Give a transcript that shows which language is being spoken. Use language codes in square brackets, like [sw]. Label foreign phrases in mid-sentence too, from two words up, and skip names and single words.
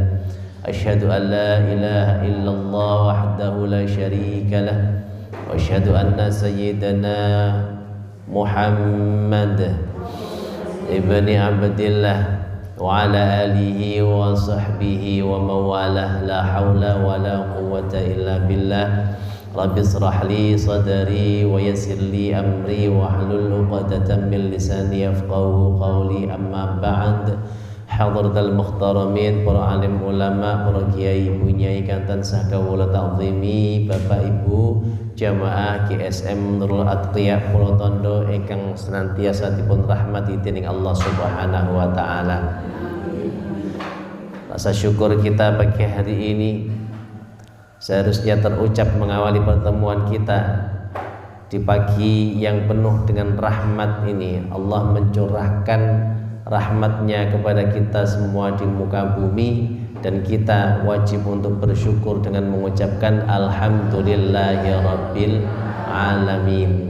[ar] أشهد أن لا إله إلا الله وحده لا شريك له وأشهد أن سيدنا محمد ابن عبد الله وعلى آله وصحبه ومن والاه. لا حول ولا قوة إلا بالله. رب اشرح لي صدري ويسر لي أمري واحلل عقدة من لساني يفقهوا قولي. أما بعد. حضرات المحترمين, [jv] para alim ulama, para kiai bunyai kantan sah kawula ta'zimi, Bapak Ibu jamaah GSM Nurul Atqiya Pulau Tondo ingkang senantiasa dipun rahmati dening [ar] الله سبحانه وتعالى. [id] Rasa syukur kita pagi hari ini seharusnya terucap mengawali pertemuan kita di pagi yang penuh dengan rahmat ini. Allah mencurahkan rahmatnya kepada kita semua di muka bumi, dan kita wajib untuk bersyukur dengan mengucapkan [ar] الحمد لله رب العالمين.